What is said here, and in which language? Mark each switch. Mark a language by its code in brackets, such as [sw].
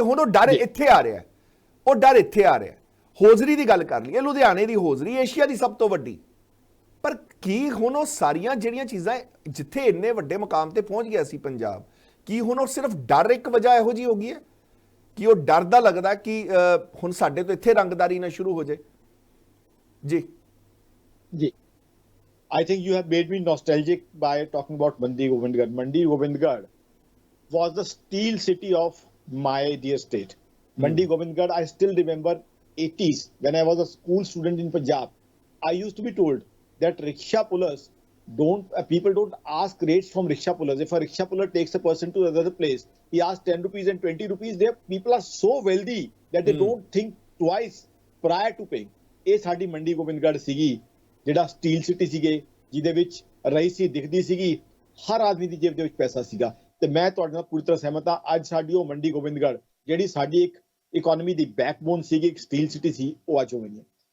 [pa] ਹੁਣ ਉਹ ਡਰ ਇੱਥੇ ਆ ਰਿਹਾ, ਉਹ ਡਰ ਇੱਥੇ ਆ ਰਿਹਾ। ਹੋਜ਼ਰੀ ਦੀ ਗੱਲ ਕਰ ਲਈਏ, ਲੁਧਿਆਣੇ ਦੀ ਹੋਜ਼ਰੀ ਏਸ਼ੀਆ ਦੀ ਸਭ ਤੋਂ ਵੱਡੀ, ਪਰ ਕੀ ਹੁਣ ਉਹ ਸਾਰੀਆਂ ਜਿਹੜੀਆਂ ਚੀਜ਼ਾਂ ਜਿੱਥੇ ਇੰਨੇ ਵੱਡੇ ਮੁਕਾਮ ਤੇ ਪਹੁੰਚ ਗਿਆ ਸੀ ਪੰਜਾਬ, ਕੀ ਹੁਣ ਉਹ ਸਿਰਫ ਡਰ ਇੱਕ ਵਜ੍ਹਾ ਇਹੋ ਜਿਹੀ ਹੋ ਗਈ ਹੈ ਕਿ ਉਹ ਡਰ ਦਾ ਲੱਗਦਾ ਕਿ ਹੁਣ ਸਾਡੇ ਤੋਂ ਇੱਥੇ ਰੰਗਦਾਰੀ ਨਾ ਸ਼ੁਰੂ ਹੋ ਜਾਏ? जी [en] जी, I think you have made me nostalgic by talking about Mandi Govindgarh. Mandi Govindgarh was the steel city of my dear state. Mandi Govindgarh, I still remember 80s when I was a school student in Punjab. I used to be told that rickshaw pullers people don't ask rates from rickshaw pullers. If a rickshaw puller takes a person to another place, he asks 10 rupees and 20 rupees. Their people are so wealthy that they don't think twice prior to paying. [pa] ਇਹ ਸਾਡੀ ਮੰਡੀ ਗੋਬਿੰਦਗੜ੍ਹ ਸੀਗੀ, ਜਿਹੜਾ steel city ਸੀਗੇ, ਜਿਹਦੇ ਵਿੱਚ ਰਈਸੀ ਦਿਖਦੀ ਸੀਗੀ, ਹਰ ਆਦਮੀ ਦੀ ਜੇਬ ਦੇ ਵਿੱਚ ਪੈਸਾ ਸੀਗਾ। ਤੇ ਮੈਂ ਤੁਹਾਡੇ ਨਾਲ ਪੂਰੀ ਤਰ੍ਹਾਂ ਸਹਿਮਤ ਹਾਂ। ਅੱਜ ਸਾਡੀ ਉਹ ਮੰਡੀ ਗੋਬਿੰਦਗੜ੍ਹ ਜਿਹੜੀ ਸਾਡੀ ਇੱਕ ਇਕਨੋਮੀ ਦੀ ਬੈਕਬੋਨ ਸੀਗੀ, ਇੱਕ ਸਟੀਲ ਸਿਟੀ ਸੀ, ਉਹ ਅੱਜ ਹੋ ਗਈ ਹੈ।